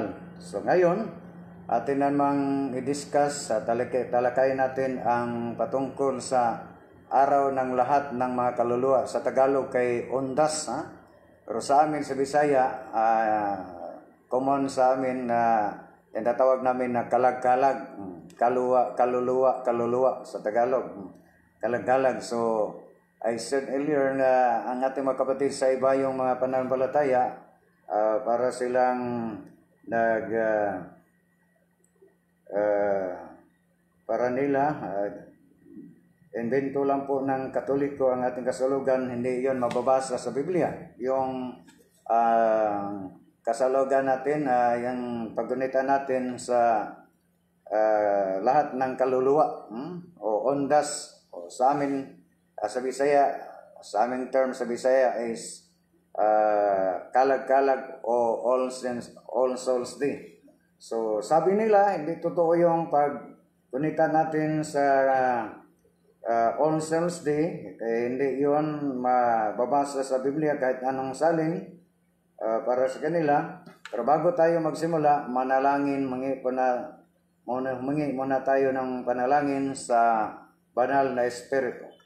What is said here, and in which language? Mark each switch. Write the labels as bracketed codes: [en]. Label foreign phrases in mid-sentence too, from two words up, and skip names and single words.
[tl] So ngayon, atin namang i-discuss, talakay natin ang patungkol sa araw ng lahat ng mga kaluluwa. Sa Tagalog kay Undas, pero sa amin sa Bisaya, common sa amin na tinatawag namin na kalag-kalag, kaluluwa sa Tagalog, kalag-kalag. So [en] I said earlier [tl] na ang ating mga kapatid sa iba yung mga pananampalataya, para silang para nila invento lang po ng Katoliko ang ating kasulugan, hindi yon mababasa sa Biblia. Yung kasulugan natin, yung paggunita natin sa lahat ng kaluluwa, o ondas, o sa amin sa Bisaya, sa aming term sa Bisaya is kalag-kalag o All Souls Day. So sabi nila, hindi totoo yung paggunita natin sa All Souls Day, hindi yun mababasa sa Biblia kahit anong salin para sa kanila. Pero bago tayo magsimula, manalangin, humingi muna tayo ng panalangin sa banal na Espiritu.